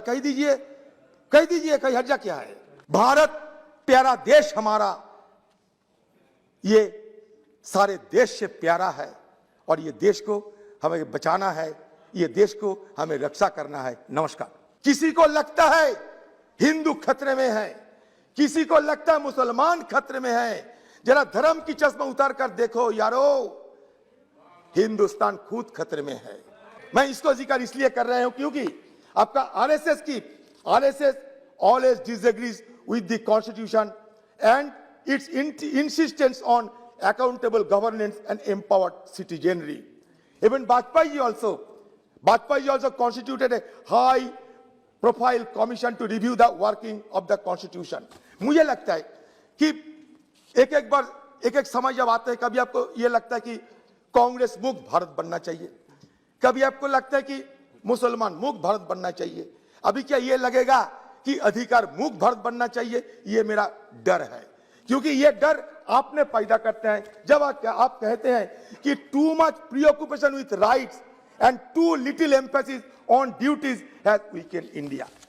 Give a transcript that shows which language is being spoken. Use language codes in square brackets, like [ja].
[hi] कह दीजिए कहीं हर्जा क्या है। भारत प्यारा देश हमारा, ये सारे देश से प्यारा है और ये देश को हमें बचाना है, ये देश को हमें रक्षा करना है। नमस्कार। किसी को लगता है हिंदू खतरे में है, किसी को लगता है मुसलमान खतरे में है। जरा धर्म की चश्मा उतार कर देखो यारो, हिंदुस्तान खुद खतरे में है। मैं इसको जिक्र इसलिए कर रहा हूं क्योंकि आपका RSS [en] always disagrees with the constitution and its insistence on accountable governance and empowered citizenry. Even Vajpayee also constituted a high profile commission to review the working of the constitution. [hi] मुझे लगता है कि एक समय जब आता है, कभी आपको यह लगता है कि कांग्रेस मुक्त भारत बनना चाहिए, कभी आपको लगता है कि मुसलमान मुक्त भारत बनना चाहिए, अभी क्या यह लगेगा कि अधिकार मुक्त भारत बनना चाहिए? ये मेरा डर है, क्योंकि ये डर आपने पैदा करते हैं जब आप कहते हैं कि [en] Too much preoccupation with rights and too little emphasis on duties has weakened India.